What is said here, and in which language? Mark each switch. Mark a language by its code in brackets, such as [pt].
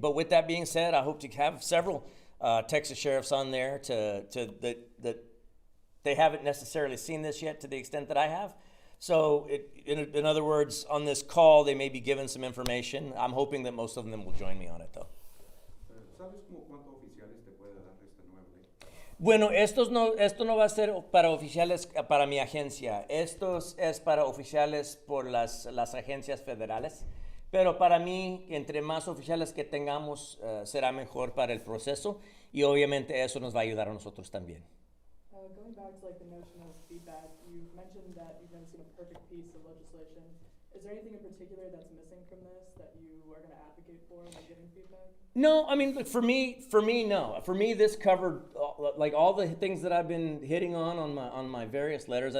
[en] But with that being said, I hope to have several Texas sheriffs on there that they haven't necessarily seen this yet to the extent that I have. So in other words, on this call, they may be given some information. I'm hoping that most of them will join me on it, though. [es] ¿Sabes cuántos oficiales te puede dar esta nueva ley? Bueno, esto no va a ser para oficiales para mi agencia. Esto es para oficiales por las agencias federales. Pero para mí, entre más oficiales que tengamos, será mejor para el proceso y obviamente eso nos va a ayudar a nosotros también. [en] Going back to the notion of feedback, you mentioned that you've never seen a perfect piece of legislation. Is there anything in particular that's missing from this that you are going to advocate for when giving feedback? No, I mean, look, for me, no. For me, this covered all the things that I've been hitting on my various letters.